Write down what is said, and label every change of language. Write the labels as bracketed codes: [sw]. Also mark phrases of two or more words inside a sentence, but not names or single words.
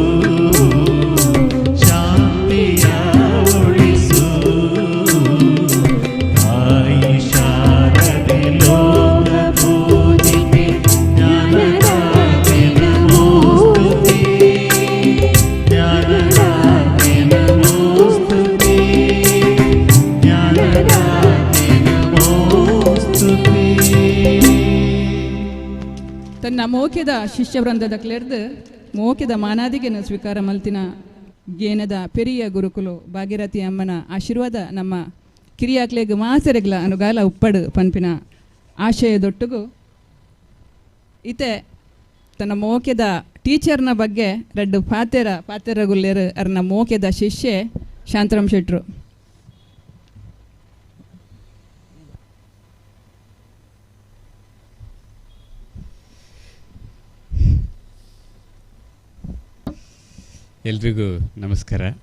[kn] ಶಾಂತಿಯ ಉಳಿಸು ತಾಯಿ ಶಾರದೆ ಲೋಕ ಪೂಜಿತೆ ಜ್ಞಾನದಾತೆ ನಮೋಸ್ತುತೆ ಜ್ಞಾನದಾತೆ ನಮೋಸ್ತುತೆ ಜ್ಞಾನದಾತೆ ನಮೋಸ್ತುತೆ [tcy] ತನ್ನ ಮೋಕ್ಯದ ಶಿಷ್ಯವೃಂದದ ಕ್ಲೆರ್ದು ಮೋಕ್ಯದ ಮಾನಾದಿಗೆನ ಸ್ವೀಕಾರ ಮಲ್ತಿನ ಗೇನದ ಪೆರಿಯ ಗುರುಕುಲು ಭಾಗೀರಥಿ ಅಮ್ಮನ ಆಶೀರ್ವಾದ ನಮ್ಮ ಕಿರಿಯಾಕ್ಲೆಗ್ ಮಾಸರೆಗ್ಲ ಅನುಗಾಲ ಉಪ್ಪಡು ಪನ್ಪಿನ ಆಶಯದೊಟ್ಟುಗು ಇತೆ ತನ್ನ ಮೋಕ್ಯದ ಟೀಚರ್ನ ಬಗ್ಗೆ ರೆಡ್ಡು ಪಾತೆರಗುಲ್ಲೇರು ಅರ್ನ ಮೋಕ್ಯದ ಶಿಷ್ಯೆ ಶಾಂತರಾಮ್ ಶೆಟ್ರು. [kn] ಎಲ್ರಿಗೂ ನಮಸ್ಕಾರ.